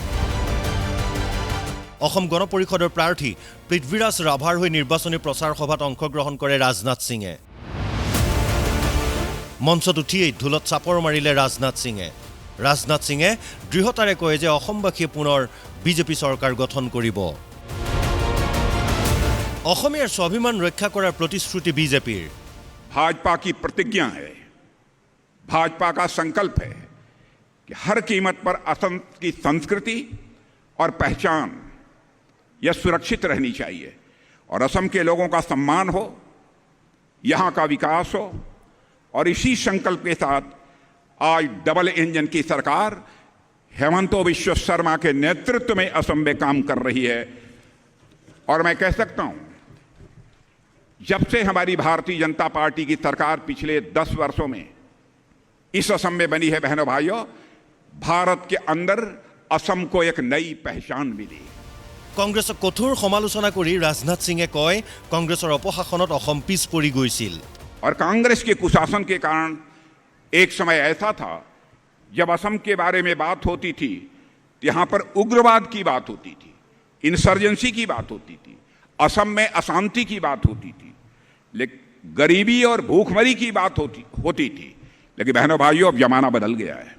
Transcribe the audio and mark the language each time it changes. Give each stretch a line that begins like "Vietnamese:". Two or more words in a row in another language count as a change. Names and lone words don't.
Assamese: অসম গণ পৰিষদৰ প্ৰাৰ্থী পৃথ্বীৰাজ ৰাভাৰ হৈ নিৰ্বাচনী প্ৰচাৰ সভাত অংশগ্ৰহণ কৰে ৰাজনাথ সিঙে মঞ্চত উঠিয়েই ঢোলত চাপৰ মাৰিলে ৰাজনাথ সিঙে দৃঢ়তাৰে কয় যে অসমবাসীয়ে পুনৰ বিজেপি চৰকাৰ গঠন কৰিব অসমীয়াৰ স্বাভিমান ৰক্ষা কৰাৰ প্ৰতিশ্ৰুতি বিজেপিৰ
Hindi: भाजपा की प्रतिज्ञा है भाजपा का संकल्प है कि हर कीमत पर असम की संस्कृति और पहचान यह सुरक्षित रहनी चाहिए और असम के लोगों का सम्मान हो यहाँ का विकास हो और इसी संकल्प के साथ आज
English: double engine
Hindi: की सरकार हेमंत बिश्व शर्मा के नेतृत्व में असम में काम कर रही है और मैं कह सकता हूं जब से हमारी भारतीय जनता पार्टी की सरकार पिछले 10 वर्षों में इस असम में बनी है बहनों भाइयों भारत के अंदर असम को एक नई पहचान मिली
Assamese: কংগ্ৰেছক কঠোৰ সমালোচনা কৰি ৰাজনাথ সিঙে কয় কংগ্ৰেছৰ অপশাসনত অসম পিছ পৰি গৈছিল
Hindi: और कांग्रेस के कुशासन के कारण एक समय ऐसा था जब असम के बारे में बात होती थी तो यहां पर उग्रवाद की बात होती थी इंसर्जेंसी की बात होती थी असम में अशांति की बात होती थी लेकिन गरीबी और भूखमरी की बात होती थी लेकिन बहनों भाइयों अब जमाना बदल गया है